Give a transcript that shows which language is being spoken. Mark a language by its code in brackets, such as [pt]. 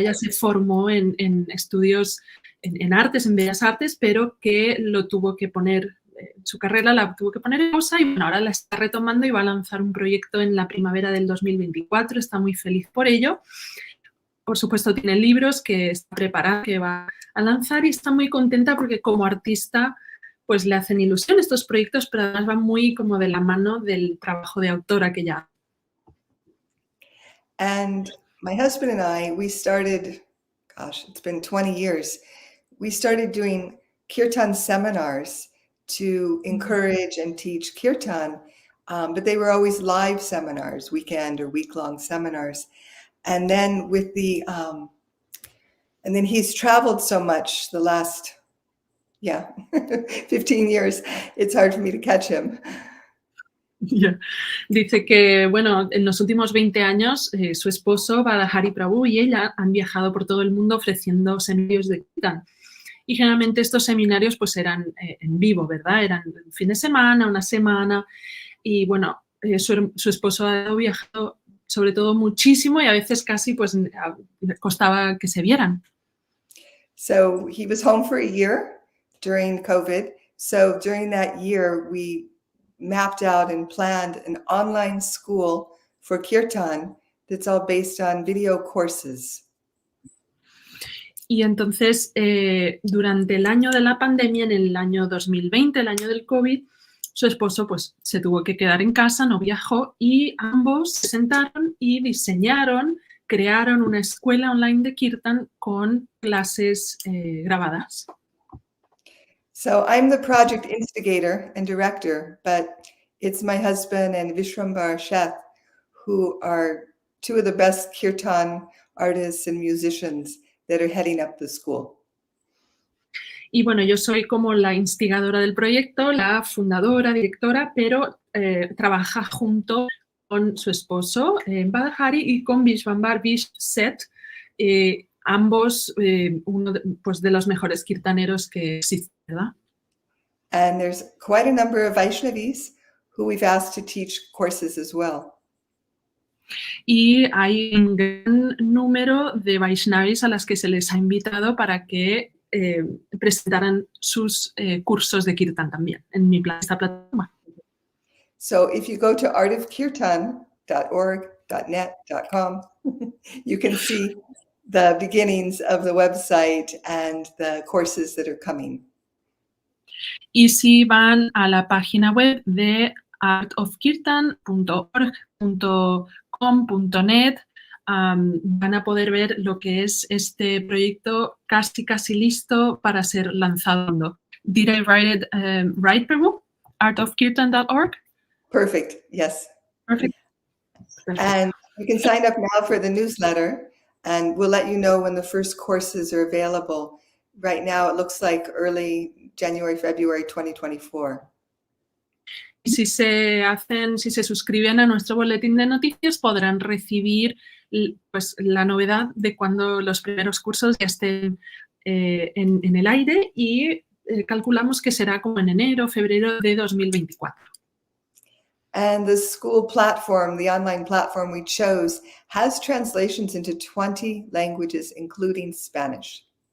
[es] Ella se formó en estudios en artes, en bellas artes, pero que lo tuvo que poner, su carrera la tuvo que poner en pausa y bueno, ahora la está retomando y va a lanzar un proyecto en la primavera del 2024. Está muy feliz por ello. Por supuesto, tiene libros que está preparada, que va a lanzar y está muy contenta porque como artista pues le hacen ilusión estos proyectos, pero además van muy como de la mano del trabajo de autora que ya. [en] And my husband and I, we started, gosh, it's been 20 years. We started doing kirtan seminars to encourage and teach kirtan, but they were always live seminars, weekend or week-long seminars. And then with the, and then he's traveled so much the last 15 years, it's hard for me to catch him. Yeah. [es] Dice que, bueno, en los últimos 20 años su esposo, Hari Prabhu, y ella han viajado por todo el mundo ofreciendo seminarios de kirtan. Y generalmente estos seminarios pues eran en vivo, ¿verdad? Eran un fin de semana, una semana. Y bueno, su esposo ha viajado sobre todo muchísimo y a veces casi pues costaba que se vieran. [en] So he was home for a year during COVID. So during that year, we mapped out and planned an online school for kirtan that's all based on video courses. [es] Y entonces, durante el año de la pandemia, en el año 2020, el año del COVID, su esposo pues se tuvo que quedar en casa, no viajó y ambos se sentaron y diseñaron, crearon una escuela online de kirtan con clases grabadas. [en] So I'm the project instigator and director, but it's my husband and Vishrambar Sheth who are two of the best kirtan artists and musicians that are heading up the school. [es] Y bueno, yo soy como la instigadora del proyecto, la fundadora, directora, pero trabaja junto con su esposo, Badahari, y con Vishrambar Set, ambos uno pues de los mejores kirtaneros que existen, ¿verdad? [en] And there's quite a number of Vaishnavis who we've asked to teach courses as well. [es] Y hay un gran número de Vaishnavis a las que se les ha invitado para que presentaran sus cursos de kirtan también en esta plataforma. [en] So if you go to artofkirtan.org.net.com, you can see the beginnings of the website and the courses that are coming. [es] Y si van a la página web de artofkirtan.org.com.net, van a poder ver lo que es este proyecto casi listo para ser lanzado. [en] Did I write it right, Peru? artofkirtan.org? Perfect, yes. Perfect. And you can sign up now for the newsletter, and we'll let you know when the first courses are available. Right now, it looks like early January, February 2024. [es] Y si se suscriben a nuestro boletín de noticias, podrán recibir pues, la novedad de cuando los primeros cursos ya estén en el aire y calculamos que será como en enero, febrero de 2024. [en] And the school platform, the online platform we chose, has translations into 20 languages, including Spanish.